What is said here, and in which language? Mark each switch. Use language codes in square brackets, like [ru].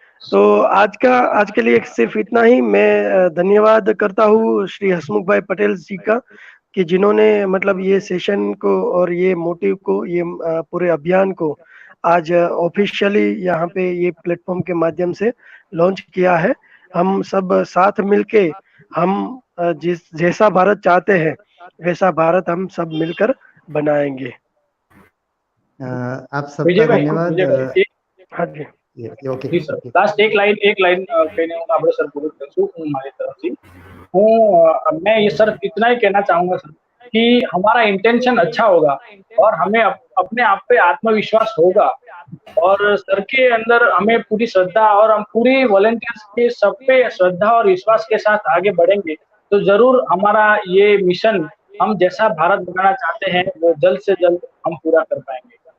[hi] तो आज के लिए सिर्फ इतना ही। मैं धन्यवाद करता हूँ श्री हसमुख भाई पटेल जी का कि जिन्होंने मतलब ये सेशन को और ये मोटिव को, ये पूरे अभियान को आज ऑफिशियली यहाँ पे ये प्लेटफॉर्म के माध्यम से लॉन्च किया है। हम सब साथ मिलके हम जैसा भारत चाहते हैं वैसा भारत हम सब मिलकर बनाएंगे। आप सबका [gu] વિજયભાઈ, [hi] धन्यवाद। [gu] વિજયભાઈ, [hi] हाँ जी, ओके [gu] જી સર, લાસ્ટ એક લાઈન કહીને હું આપણે સર પૂરું કરશું હું મારી તરફથી। [hi] मैं ये सर इतना ही कहना चाहूंगा सर कि हमारा इंटेंशन अच्छा होगा और हमें अपने आप पे आत्मविश्वास होगा और सर के अंदर हमें पूरी श्रद्धा और हम पूरी वॉलंटियर्स के सब पे श्रद्धा और विश्वास के साथ आगे बढ़ेंगे तो जरूर हमारा ये मिशन हम जैसा भारत बनाना चाहते हैं वो जल्द से जल्द हम पूरा कर पाएंगे।